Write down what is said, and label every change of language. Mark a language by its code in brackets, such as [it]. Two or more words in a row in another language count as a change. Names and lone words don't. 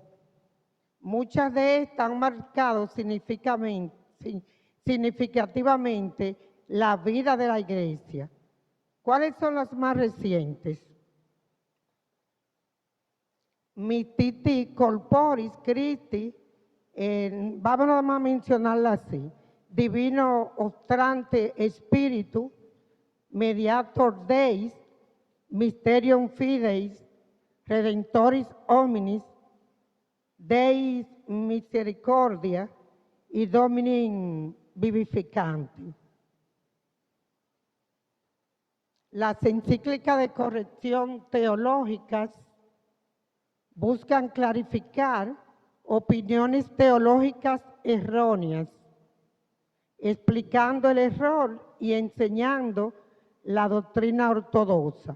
[es] Muchas de estas han marcado significativamente la vida de la Iglesia. ¿Cuáles son las más recientes? Mititi Corporis Christi, vamos a mencionarla así: Divino Ostrante Spiritu, Mediator Deis, Mysterium Fideis, Redentoris Hominis, Deis Misericordia y Domini Vivificanti. Las encíclicas de corrección teológicas buscan clarificar opiniones teológicas erróneas, explicando el error y enseñando la doctrina ortodoxa.